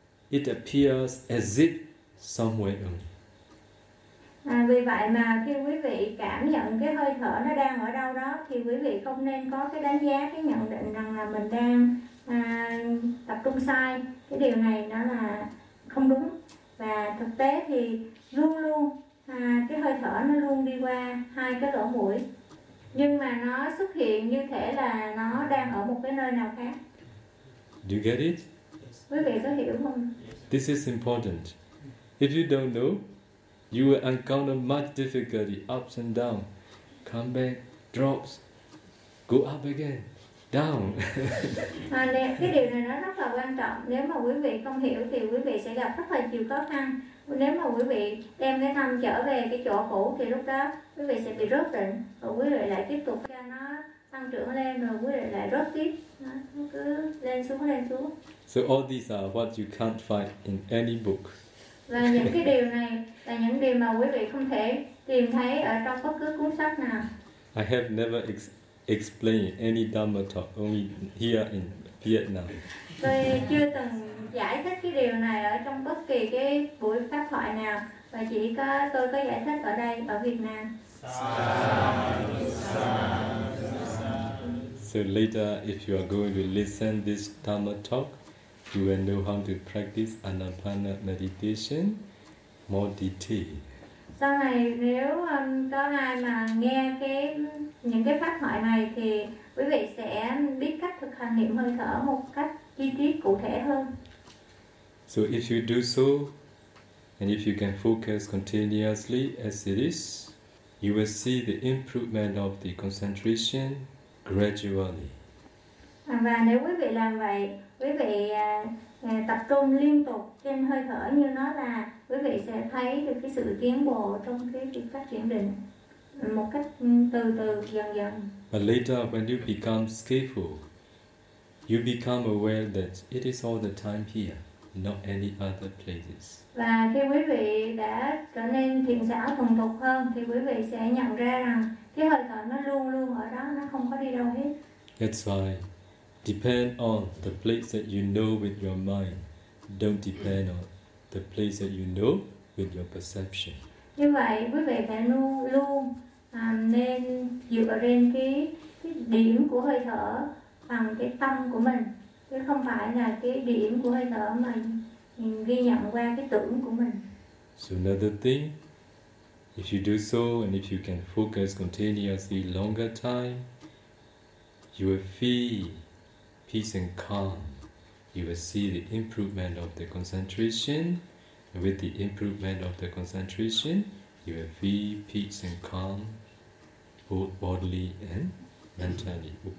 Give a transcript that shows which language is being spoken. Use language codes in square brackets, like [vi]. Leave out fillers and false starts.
[en] It appears as if somewhere only. [vi] À, vì vậy mà khi quý vị cảm nhận cái hơi thở nó đang ở đâu đó thì quý vị không nên có cái đánh giá, cái nhận định rằng là mình đang tập trung sai. Cái điều này nó là không đúng. Và thực tế thì luôn luôn cái hơi thở nó luôn đi qua hai cái lỗ mũi. Nhưng mà nó xuất hiện như thể là nó đang ở một cái nơi nào khác. [en] Do you get it? [vi] Quý vị có hiểu không? [en] This is important. If you don't know, you will encounter much difficulty, ups and down, come back, drops, go up again, down. [vi] Cái điều này nó rất là quan trọng. Nếu mà quý vị không hiểu thì quý vị sẽ gặp rất là nhiều khó khăn. Nếu mà quý vị đem cái tâm trở về cái chỗ cũ thì lúc đó quý vị sẽ bị rớt định, và quý vị lại tiếp tục cho nó tăng trưởng lên, rồi quý vị lại rớt tiếp, nó cứ lên xuống. [en] So all these are what you can't find in any book. [vi] Và những cái điều này là những điều mà quý vị không thể tìm thấy ở trong bất cứ cuốn sách nào. [en] I have never explained any Dhamma talk, only here in Vietnam. [vi] Tôi chưa từng giải thích cái điều này ở trong bất kỳ cái buổi pháp thoại nào, và chỉ có tôi có giải thích ở đây, ở Việt Nam. [en] So later, if you are going to listen this Dhamma talk, you will know how to practice Anapana meditation more detail. [vi] Sau này nếu có ai mà nghe cái những cái pháp thoại này thì quý vị sẽ biết cách thực hành niệm hơi thở một cách chi tiết cụ thể hơn. [en] So if you do so, and if you can focus continuously as it is, you will see the improvement of the concentration gradually. [vi] Và nếu quý vị làm vậy, quý vị tập trung liên tục trên hơi thở như nó là, quý vị sẽ thấy được cái sự tiến bộ trong cái việc phát triển định một cách từ từ dần dần. [en] But later when you become skillful, you become aware that it is all the time here, not any other places. [vi] Và khi quý vị đã trở nên thiện xảo thuần thục hơn thì quý vị sẽ nhận ra rằng cái hơi thở nó luôn luôn ở đó, nó không có đi đâu hết. [en] That's why depend on the place that you know with your mind. Don't depend on the place that you know with your perception. [vi] Như vậy, quý vị phải luôn nên dựa trên cái điểm của hơi thở bằng cái tâm của mình, chứ không phải là cái điểm của hơi thở mà ghi nhận qua cái tưởng của mình. [en] So another thing, if you do so and if you can focus continuously longer time, you will feel peace and calm, you will see the improvement of the concentration. And with the improvement of the concentration, you will feel peace and calm, both bodily and mentally.